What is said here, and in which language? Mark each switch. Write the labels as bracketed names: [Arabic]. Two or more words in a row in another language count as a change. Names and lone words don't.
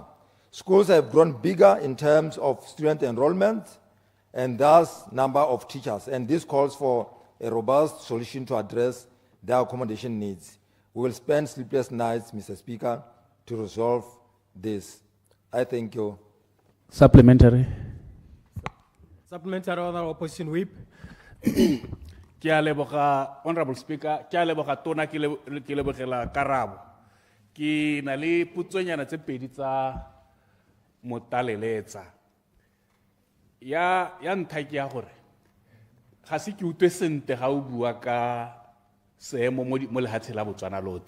[English] Schools have grown bigger in terms of student enrollment and thus number of teachers, and this calls for a robust solution to address their accommodation needs. We will spend sleepless nights, Mr. Speaker, to resolve this. I thank you. Supplementary. Supplementary order, opposition whip. [Tswana] Ke a leboga, [English] Honorable Speaker, [Tswana] ke a leboga tona ke lebogela karabo. Ke na le putsonyana tse pedi tsa motaleletsa. Ya ntlha ke ya gore ga se ke utlwe sentle ga o bua ka seemo mo lehatshe la Botswana lotlhe.